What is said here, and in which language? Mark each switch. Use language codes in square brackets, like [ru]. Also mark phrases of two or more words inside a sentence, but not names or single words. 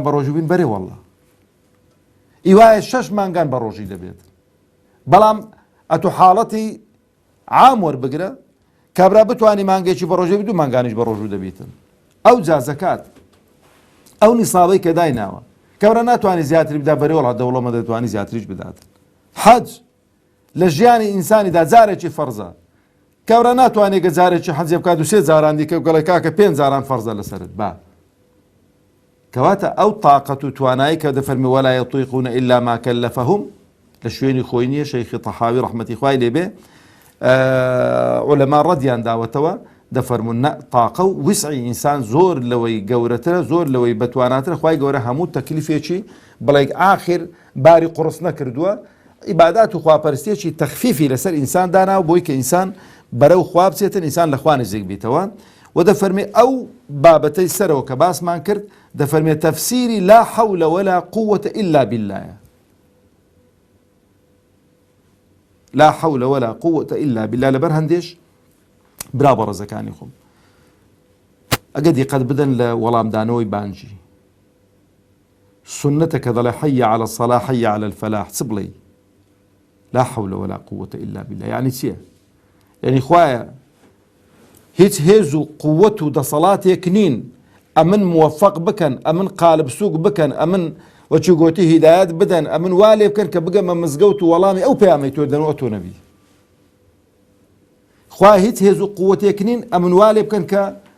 [ckb] بە ڕۆژ بین بەرێ وەڵڵا ئیوایە 6 مانگان بە ڕۆژی دەبێت بەڵام ئەتو حاڵەتی عام وەربگرە کابرا بتوانی مانگێکی بە ڕۆژێ 2 مانگانیش بە ڕۆژ دەبێتن ئەو جا زەکات ئەو نیسابەی کە دایناوە کابرا ناتوانانی زیاتری بدا بەرێ وەڵا دەوڵەمە دەتوانی زیاتریش بداتن حەج لە ژیانی ئینسانیدا جارێکی فەرزە کابرا ناتوانێت کە جارێکی حەجێ بکات و 3 جاران دیکە و گەڵێ کاکە 5 جاران فەرزە لەسەرت با کەواتە ئەو تااقەت و توانایی کە دەفەرمی [ar] ولا يطيقون إلا ما كلفهم [ckb] لە شوێنی خۆی نییە شەیخی تەحاوی ڕەحمەتی خوای لێبێ علەما ڕەدیان داوەتەوە دەفەرمون تاقە و وسعی ئینسان زۆر لەوەی گەورەترە زۆر لەوەی بەتواناترە خوای گەورە هەموو تەکلیفێکی بڵێ ئاخر باری قورس نەکردووە عیبادات و خواپەرستێکی تەخفیفی لەسەر ئینسان داناوە بۆی کە ئینسان بەرەو خوا بچێتن ئینسان لە خوا نزیک بیتەوە و دەفەرمێ ئەو بابەتەی سەرەوە کە باسمان کرد دەفەرمێ تەفسیری [ar] لا حول ولا قوة إلا بالله لا حول ولا قوة إلا بالله [ckb] لەبەر هەندێش برا بەڕێزەکانی خۆم ئەگە دیقەت بدەن لە وەڵامدانەوەی بانجی سنەتە کە دەڵێ [ar] حي على الصلاة حي على الفلاح [ckb] چ بڵێ [ar] لا حول ولا قوة إلا بالله [ckb] يعني چییە يعني خوایە هیچ هێز و قووەت و دەسەڵاتێک نین ئەمن موفق بکەن ئەمن قالب سووک بکەن ئەمن وەچی گۆتی هیدایەت بدەن ئەمن وا لێ بکەن کە بگەمە مزگەوت و وەڵامی ئەو پەیامەی تۆ دەنەوە تۆ نەبی خوا هیچ هێز و قووەتێک نین ئەمن وا لێ بکەن کە